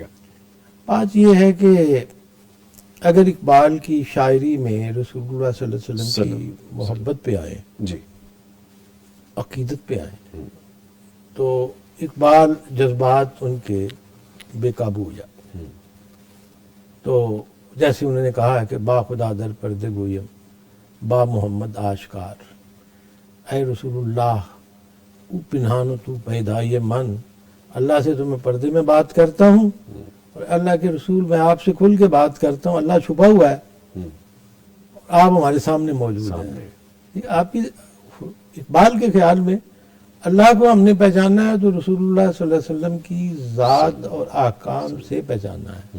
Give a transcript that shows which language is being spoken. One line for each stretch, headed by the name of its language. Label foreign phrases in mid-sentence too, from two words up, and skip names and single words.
Urdu: بات یہ ہے کہ اگر اقبال کی شاعری میں رسول اللہ
Arabic: صلی اللہ علیہ وسلم
Urdu: کی محبت پہ آئے، جی عقیدت پہ آئے، تو اقبال جذبات ان کے بے قابو ہو جاتے۔ تو جیسے انہوں نے کہا ہے کہ
Persian: با خدا در پردے گویم با محمد آشکار، اے رسول اللہ او پنہان و تو پیدائی من،
Urdu: اللہ سے تو میں پردے میں بات کرتا ہوں اور اللہ کے رسول میں آپ سے کھل کے بات کرتا ہوں، اللہ چھپا ہوا ہے، آپ ہمارے سامنے موجود ہیں۔ آپ کی اقبال کے خیال میں اللہ کو ہم نے پہچاننا ہے تو رسول اللہ
Arabic: صلی اللہ علیہ وسلم
Urdu: کی ذات اور احکام سے پہچاننا ہے۔